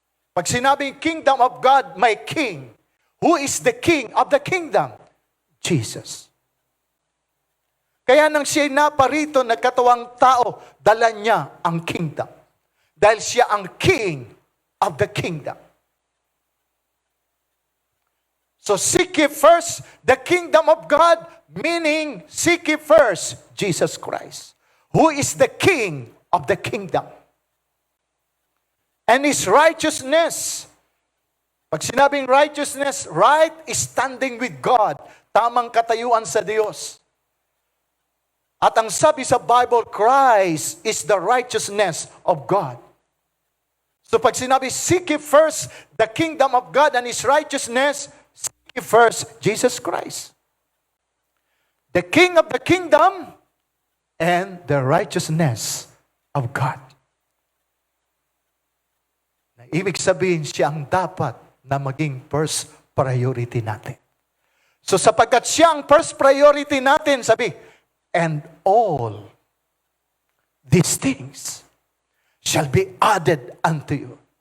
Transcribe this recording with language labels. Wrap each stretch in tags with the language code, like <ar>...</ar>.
<tl>Pag sinabing</tl> <en>kingdom of God, may king. Who is the king of the kingdom? Jesus.</en> <tl>Kaya nang siya naparito, nagkatawang tao, dala niya ang kingdom. Dahil siya ang</tl> <en>king of the kingdom. So seek ye first the kingdom of God, meaning seek ye first Jesus Christ, who is the king of the kingdom. And His righteousness.</en> <tl>Pag sinabing</tl> <en>righteousness, right is standing with God.</en> <tl>Tamang katayuan sa Diyos. At ang sabi sa Bible,</tl> <en>Christ is the righteousness of God.</en> <tl>So pag sinabi,</tl> <en>seek ye first the kingdom of God and His righteousness, seek ye first Jesus Christ. The King of the kingdom and the righteousness of God.</en> <tl>Ibig sabihin, siya ang dapat na maging first priority natin. So sapagkat siya ang first priority natin, sabi,</tl> <en>and all these things shall be added unto you.</en>